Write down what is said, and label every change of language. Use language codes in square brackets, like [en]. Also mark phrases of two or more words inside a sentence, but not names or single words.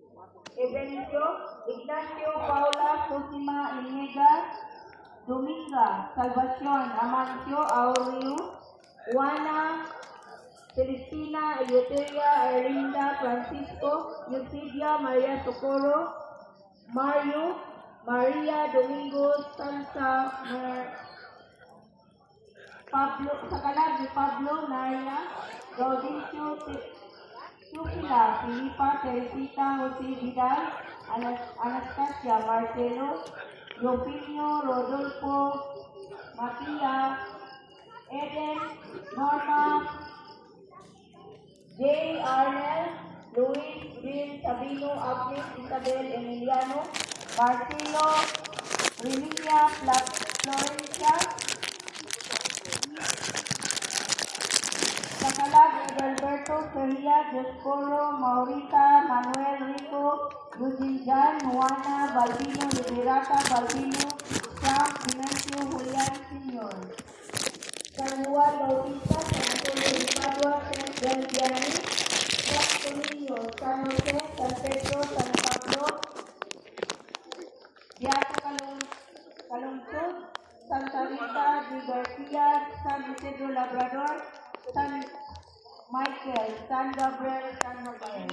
[pam] Evencio, Ignacio Paula Cosima Inega, Dominga Salvacion Amancio Aurelio, Juana Celestina Eyoteria Erlinda Francisco, Yusidia Maria Socorro, Mario Maria Domingo Santa Pablo Sacalag ni Pablo Naria, Gaudencio Sufila Filipa Teresita Jose Vidal, Anastasia Marcelo, Rufino Rodolfo Matia, Eden Norma, J. Arnel, Luis Bill Sabino, Agnes Isabel Emiliano, Marcelo Remilia Florencia, Sacalag Alberto Ferria, Joscoro, Maurita, Manuel Rico, Eugene Jan, Juana, Balbino, Liberata, Balbino, Sam, Dimencio, Julian Sr. San Juan Bautista, San Antonio de Padua, San Belgiani, San Torino, San Jose, San Pedro, San Pablo, Beato Calungsod, Santa Rita de Garcia, San Isidro Labrador, San Michael, San Gabriel, San Rafael.